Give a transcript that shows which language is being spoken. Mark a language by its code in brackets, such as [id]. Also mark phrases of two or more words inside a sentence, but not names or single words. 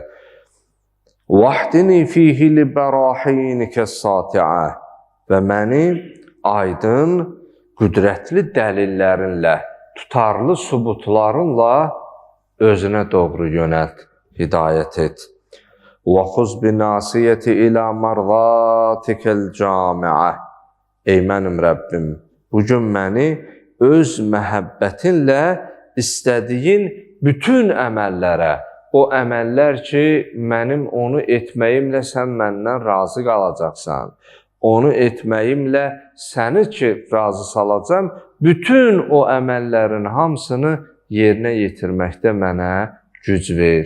[ar] واهدني فيه لبراهينك الساطعة [az] və məni aydın, qüdrətli dəlillərinlə, tutarlı sübutlarınla özünə doğru yönəlt, hidayət et. [ar] وَخُزْ بِنَاسِيَةِ إِلَى مَرْضَاتِكَ الْجَامِعَةِ. [az] Ey mənim Rəbbim, bugün məni öz məhəbbətinlə istədiyin bütün əməllərə, o əməllər ki, mənim onu etməyimlə sən məndən razı qalacaqsan, onu etməyimlə səni ki, razı salacam, bütün o əməllərin hamısını yerinə yetirməkdə mənə güc ver.